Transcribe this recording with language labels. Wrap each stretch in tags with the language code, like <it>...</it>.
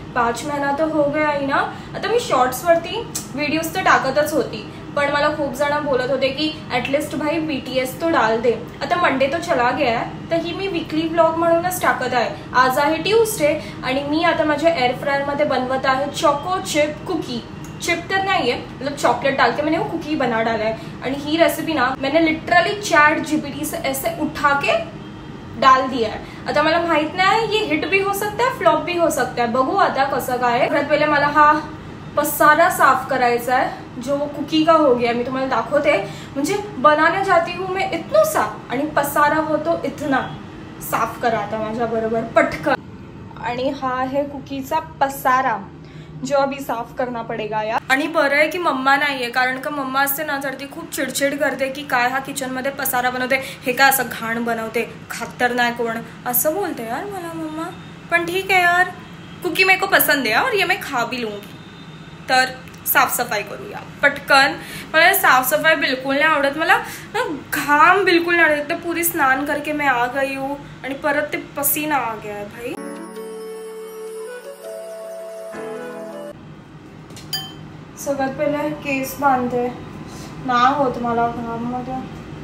<mr>5 महिना तर हो गया आहे ना. आता मी शॉर्ट्सवरती व्हिडिओज तर टाकतच होती, पण मला खूप जण बोलत होते की ॲटलिस्ट</mr> <hi>भाई BTS तो डाल दे.</hi> <mr>आता मंडे</mr> <hi>तो चला गया</hi> <mr>आहे, तर ही मी वीकली व्लॉग म्हणूनच टाकत आहे. आज आहे ट्यूसडे आणि मी आता माझ्या एअर फ्रायरमध्ये बनवत आहे चॉको चिप कुकी.</mr> <hi>चिप तर नहीं है, मतलब चॉकलेट डाल के मैंने वो कुकी बना डाला है.</hi> <mr>आणि ही रेसिपी ना</mr> <hi>मैंने लिटरली ChatGPT से ऐसे उठा के डाल दिया है.</hi> <mr>आता मला माहित नाही</mr> <hi>ये हिट भी हो सकता है फ्लॉप भी हो सकता है.</hi> <mr>बघू आता कसं काय. सगळ्यात पहिले मला हा पसारा साफ करायचा है</mr> <hi>जो कुकी का हो गया.</hi> <mr>मी तुम्हाला दाखवते. म्हणजे</mr> <hi>बनाने जाती हूँ मैं इतना सा</hi> <mr>आणि पसारा होतो</mr> <hi>इतना.</hi> <mr>साफ करा आता माझ्या बरोबर पटकन. आणि हा आहे कुकीचा पसारा</mr> <hi>जो अभी साफ करना पड़ेगा यार.</hi> <mr>आणि बरं आहे की मम्मा नाहीये, कारण का मम्मा असते ना तर ती खूप चिडचिड करते की काय हा किचन मध्ये पसारा बनवते, हे काय असं घाण बनवते, खातर नाही कोण असं बोलते यार मला मम्मा.</mr> <hi>पण ठीक है यार, कुकी मेरे को पसंद है और ये मैं खा भी लूंगी.</hi> <mr>तर साफसफाई करूया पटकन. मला साफसफाई बिलकुल नाही आवडत. मला ना घाम बिलकुल नाही आवडत.</mr> <hi>एकदम पूरी स्नान करके मैं आ गई हूँ</hi> <mr>आणि परत ते</mr> <hi>पसीना आ गया है भाई.</hi> <mr>सगळ्यात पहिले केस बांधते. नाही होत मला घाममध्ये.</mr>